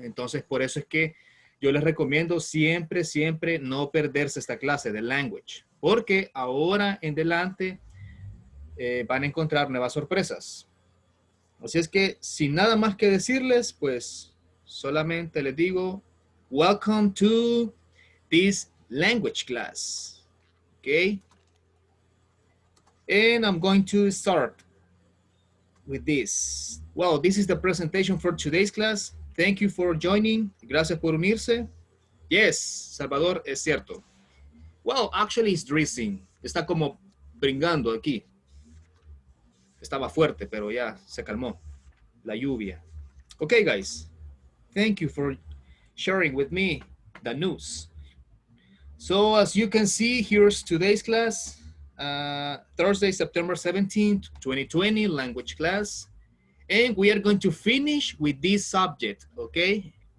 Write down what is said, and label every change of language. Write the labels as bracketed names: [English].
[Spanish] Entonces, por eso es que yo les recomiendo siempre, siempre no perderse esta clase de language, porque ahora en adelante van a encontrar nuevas sorpresas. Así es que sin nada más que decirles, pues solamente les digo, [English] welcome to this language class. Okay? And I'm going to start with this. Well, this is the presentation for today's class. Thank you for joining. [Spanish] Gracias por unirse. Yes, Salvador, es cierto. [English] Well, actually it's drizzling. [Spanish] Está como bringando aquí. Estaba fuerte, pero ya se calmó la lluvia. [English] Okay, guys. Thank you for sharing with me the news. So as you can see, here's today's class. Thursday, September 17th, 2020, language class. And we are going to finish with this subject, okay?